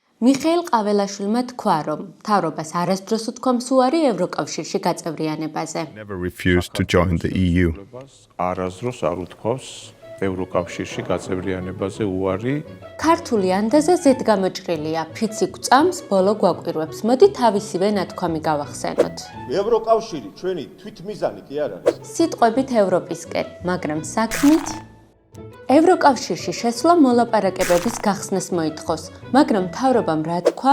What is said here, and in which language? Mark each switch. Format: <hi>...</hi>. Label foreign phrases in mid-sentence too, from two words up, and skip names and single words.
<ka>მიხეილ ყაველაშვილმა თქვა, რომ მთავრობას არასდროს უთქვამს უარი ევროკავშირში გაწევრიანებაზე.</ka> <en>Never refused to join the EU.</en> <ka>არასდროს არ უთქვამს ევროკავშირში გაწევრიანებაზე უარი. ქართული ანდაზე ზედგამოჭრილია, ფიცი გვწამს, ბოლო გვაკვირვებს. მოდი თავისივე ნათქვამი გავახსენოთ. ევროკავშირი ჩვენი თვითმიზანი კი არ არის. სიტყვებით ევროპისკენ, მაგრამ საქმით ევროკავშირში შესვლა მოლაპარაკებების გახსნას მოითხოვს, მაგრამ მთავრობამ რა თქვა?</ka>